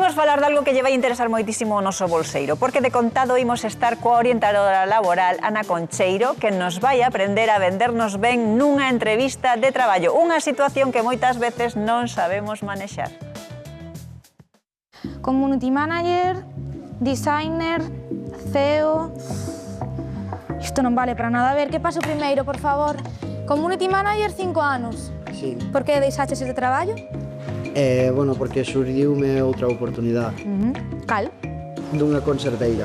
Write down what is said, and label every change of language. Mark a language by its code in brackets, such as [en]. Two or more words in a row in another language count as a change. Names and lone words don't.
[gl] falar de algo que lle vai interesar moitísimo o noso bolseiro, porque de contado imos estar coa orientadora laboral Ana Concheiro, que nos vai aprender a vendernos ben nunha entrevista de traballo, unha situación que moitas veces non sabemos manexar. [en] Community manager, designer, CEO... [gl] Isto non vale para nada. A ver, que paso primeiro, por favor? [en] Community manager, [gl] 5 anos. Sí. Por que deixaches este traballo? Bueno, porque surdiume outra oportunidade. Cal? Dunha conserveira.